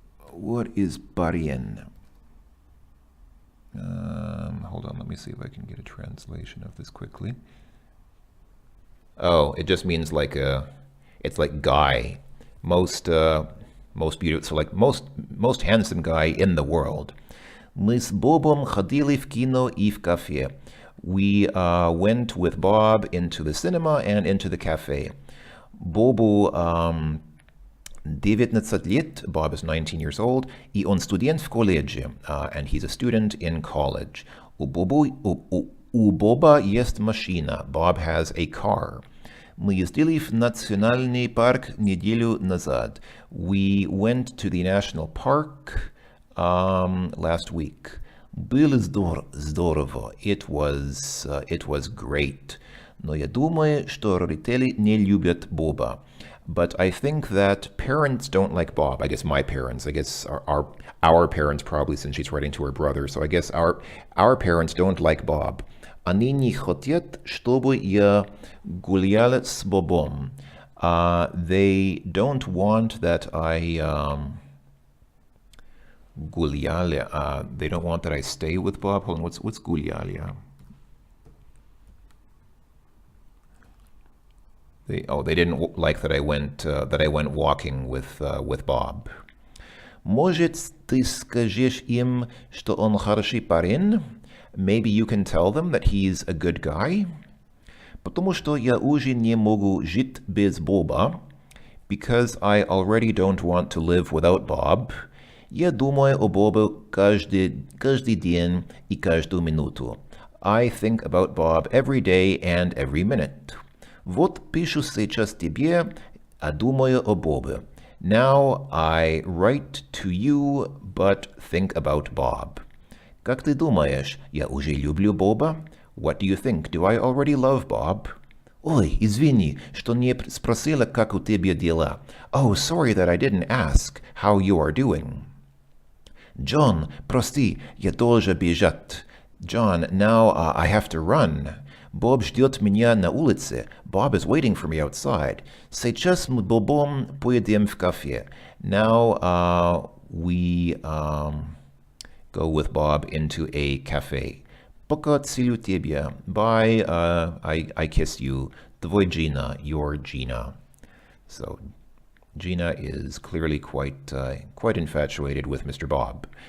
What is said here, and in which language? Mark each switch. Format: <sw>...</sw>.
<en>What is parень? Hold on, let me see if I can get a translation of this quickly. Oh, it just means it's like guy. Most beautiful, so like most handsome guy in the world.</en> <ru>Мы с Бобом ходили в кино и в кафе.</ru> <en>We went with Bob into the cinema and into the cafe.</en> <ru>Бобу 19 лет,</ru> <en>Bob is 19 years old,</en> <ru>и он студент в колледже,</ru> <en>and he's a student in college. У</en> <ru>У Боба есть машина.</ru> <en>Bob has a car.</en> <ru>Мы ездили в национальный парк неделю назад.</ru> <en>We went to the national park last week.</en> <ru>Было здорово.</ru> <en>It was great.</en> <ru>Но я думаю, что родители не любят Боба.</ru> <en>But I think that parents don't like Bob. I guess my parents. I guess our parents probably, since she's writing to her brother. So I guess our parents don't like Bob.</en> <ru>Они не хотят, чтобы я гуляла с Бобом.</ru> <en>They don't want that I гуляли. They don't want that I stay with Bob. Hold on, what's гуляли? They didn't like that I went walking with Bob.</en> <ru>Может, ты скажешь им, что он хороший парень?</ru> <en>Maybe you can tell them that he's a good guy.</en> <ru>Потому что я уже не могу жить без Боба.</ru> <en>Because I already don't want to live without Bob.</en> <ru>Я думаю о Бобе каждый день и каждую минуту.</ru> <en>I think about Bob every day and every minute.</en> <ru>Вот пишу сейчас тебе, а думаю о Бобе.</ru> <en>Now I write to you, but think about Bob.</en> <ru>Как ты думаешь, я уже люблю Боба?</ru> <en>What do you think? Do I already love Bob?</en> <ru>Ой, извини, что не спросила, как у тебя дела.</ru> <en>Oh, sorry that I didn't ask how you are doing.</en> <ru>John, прости, я должен бежать.</ru> <en>John, now I have to run.</en> <ru>Bob ждет меня на улице.</ru> <en>Bob is waiting for me outside.</en> <ru>Сейчас мы Бобом поедем в кафе.</ru> <en>Now we go with Bob into a cafe.</en> <ru>Пока целую тебя.</ru> <en>Bye, I kiss you. Твой Gina, your Gina. So Gina is clearly quite infatuated with Mr. Bob.</en>